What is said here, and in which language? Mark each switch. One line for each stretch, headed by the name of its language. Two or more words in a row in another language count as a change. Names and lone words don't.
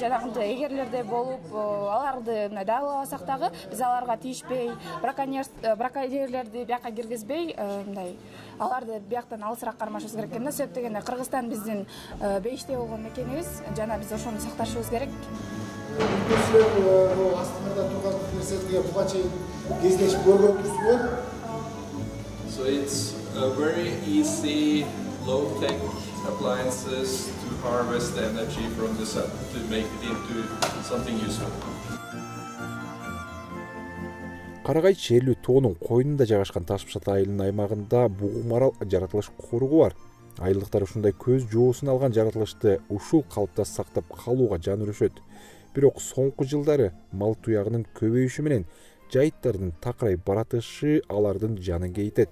Kyrgyz: Жанагындай эгерлердей болуп, аларды мындай дагалабасак дагы биз аларга тийишпей, браконьерлерди бияка киргизбей, мындай аларды бияктан алысыраак кармашыбыз керек экен да. Себеп дегенде Кыргызстан биздин бейиштей болгон мекенибиз, жана биз ошону сакташыбыз керек. Силер астында турган нерселерге буга чейин кездешип көргөнсүзбү?
English: So it's a very easy low-tech appliances to harvest the energy from the sun to make it into something useful.
Kyrgyz: Карагай черлүү тоонун койнунда жайгашкан Таш Башат айылынын аймагында бугумарал жаратылыш коргу бар. Айылдыктар ушундай көз жоосун алган жаратылышты ушул калыпта сактап калууга жан үрүшөт. Бирок соңку жылдары мал туягынын көбөйүшү менен жайыттардын такырай баратышы алардын жанын кейтет.